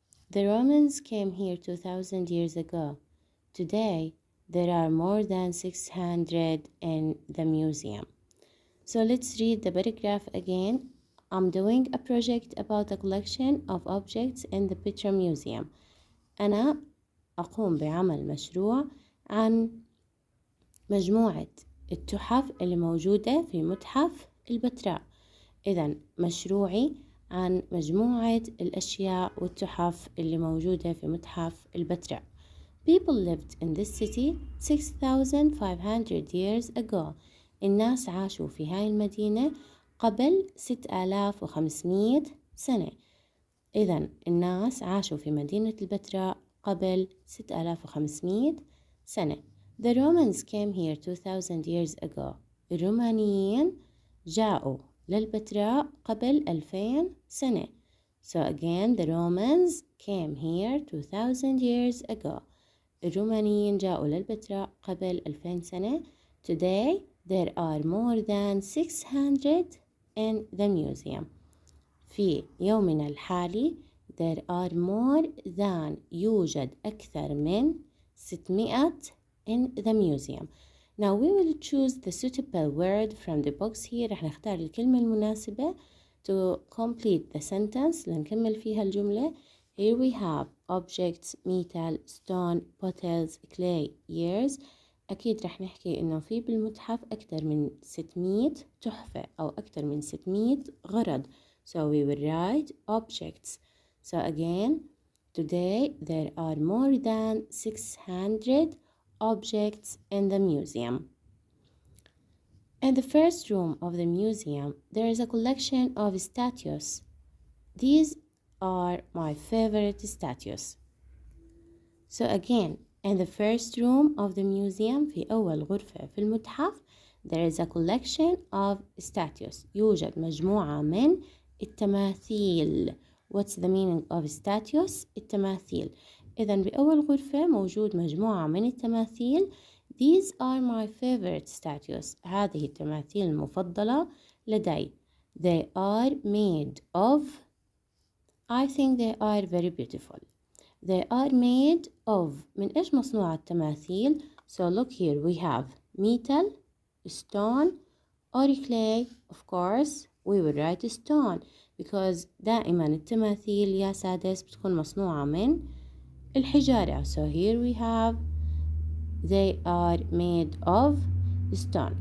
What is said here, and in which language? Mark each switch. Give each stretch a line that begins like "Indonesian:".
English: The Romans came here 2,000 years ago. Today, there are more than 600 in the museum. So let's read the paragraph again. I'm doing a project about a collection of objects in the Petra Museum.
Arabic: أنا أقوم بعمل مشروع عن مجموعة التحف اللي موجودة في متحف البتراء. إذن مشروعي عن مجموعة الأشياء والتحف اللي موجودة في متحف البتراء.
English: People lived in this city 6,500 years ago.
Arabic: الناس عاشوا في هاي المدينة قبل 6,500 سنة. إذن الناس عاشوا في مدينة البتراء قبل 6,500 سنة.
English: The Romans came here 2,000 years ago.
Arabic: الرومانيين جاءوا للبتراء قبل 2000 سنة.
English: So again, the Romans came here 2,000 years ago.
Arabic: الرومانيين جاءوا للبتراء قبل 2000 سنة.
English: Today, there are more than 600 in the museum.
Arabic: في يومنا الحالي
English: there are more than
Arabic: يوجد أكثر من
English: 600 in the museum. Now we will choose the suitable word from the box here.
Arabic: رح نختار الكلمة المناسبة
English: to complete the sentence
Arabic: لنكمل فيها الجملة.
English: Here we have objects, metal, stone, bottles, clay, years.
Arabic: أكيد رح نحكي إنه في بالمتحف أكثر من 600 تحفة أو أكثر من 600 غرض.
English: So we will write objects. So again, today there are more than 600 objects in the museum. In the first room of the museum, there is a collection of statues. These are my favorite statues. So again, in the first room of the museum,
Arabic: في أول غرفة في المتحف,
English: there is a collection of statues.
Arabic: يوجد مجموعة من التماثيل.
English: What's the meaning of statues?
Arabic: التماثيل. إذن بأول غرفة موجود مجموعة من التماثيل.
English: These are my favorite statues.
Arabic: هذه التماثيل المفضلة لدي.
English: They are made of. I think they are very beautiful. They are made of.
Arabic: من إيش مصنوعة التماثيل?
English: So look here we have metal, stone, or clay. Of course we will write stone because
Arabic: دائما التماثيل يا سادس بتكون مصنوعة من الحجارة.
English: So here we have they are made of stone.